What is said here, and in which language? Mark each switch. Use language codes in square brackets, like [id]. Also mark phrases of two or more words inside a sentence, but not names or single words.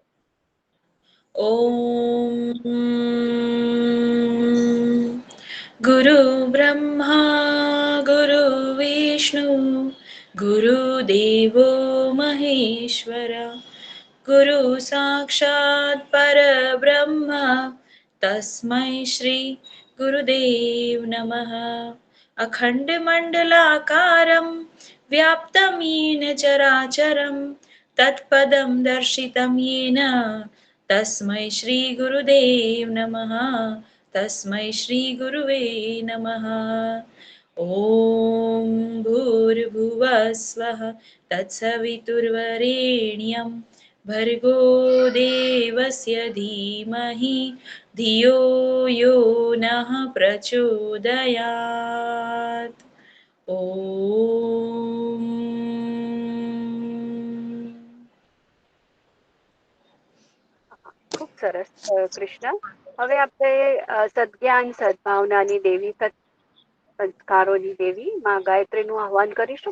[sa] ઓમ ગુરુ બ્રહ્મા ગુરુ વિષ્ણુ ગુરુદેવો મહેશ્વર ગુરુ સાક્ષાત પરબ્રહ્મ તસ્मै શ્રી ગુરુદેવ નમઃ અખંડમંડલાકારમ વ્યાપ્તમ येन ચરાચરમ તત્પદમ દર્શિતમ येन તસ્मै શ્રી ગુરુદેવ નમઃ તસ્मै શ્રી ગુરુવે નમઃ ॐ भूर्भुवस्वः तत्सवितुर्वरेण्यं भर्गो देवस्य धीमहि धियो यो नः प्रचोदयात् ॐ [gu] ખૂબ સરસ કૃષ્ણ. હવે આપણે સદજ્ઞાન સદભાવનાની દેવી, સંસ્કારોની દેવી માં ગાયત્રીનું આહવાન કરીશું.